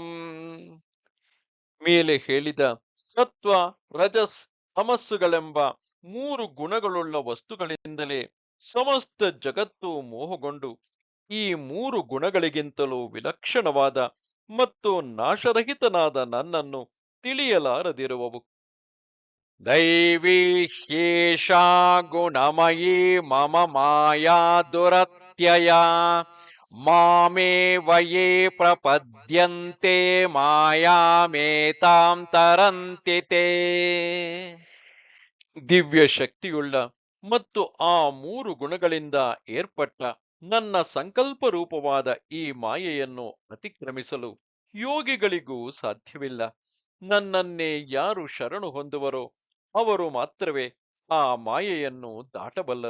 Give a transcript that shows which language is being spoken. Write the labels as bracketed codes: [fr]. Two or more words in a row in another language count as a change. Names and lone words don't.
[kn] ಮೇಲೆ ಹೇಳಿದ ಸತ್ವ, ರಜಸ್, ತಮಸ್ಸುಗಳೆಂಬ ಮೂರು ಗುಣಗಳುಳ್ಳ ವಸ್ತುಗಳಿಂದಲೇ ಸಮಸ್ತ ಜಗತ್ತು ಮೋಹಗೊಂಡು ಈ ಮೂರು ಗುಣಗಳಿಗಿಂತಲೂ ವಿಲಕ್ಷಣವಾದ ಮತ್ತು ನಾಶರಹಿತನಾದ ನನ್ನನ್ನು ತಿಳಿಯಲಾರದಿರುವವು. [sa] ದೈವೀ ಹ್ಯೇಷಾ ಗುಣಮಯೀ ಮಮ ಮಾಯಾ ದುರತ್ಯಯ ಮಾಮೇವ ಯೇ ಪ್ರಪದ್ಯಂತೆ ಮಾಯಾಮೇತಾಂ ತರಂತಿ ತೇ. [kn] ದಿವ್ಯ ಶಕ್ತಿಯುಳ್ಳ ಮತ್ತು ಆ ಮೂರು ಗುಣಗಳಿಂದ ಏರ್ಪಟ್ಟ ನನ್ನ ಸಂಕಲ್ಪ ರೂಪವಾದ ಈ ಮಾಯೆಯನ್ನು ಅತಿಕ್ರಮಿಸಲು ಯೋಗಿಗಳಿಗೂ ಸಾಧ್ಯವಿಲ್ಲ. ನನ್ನನ್ನೇ ಯಾರು ಶರಣು ಹೊಂದುವರೋ ಅವರು ಮಾತ್ರವೇ ಆ ಮಾಯೆಯನ್ನು ದಾಟಬಲ್ಲರು.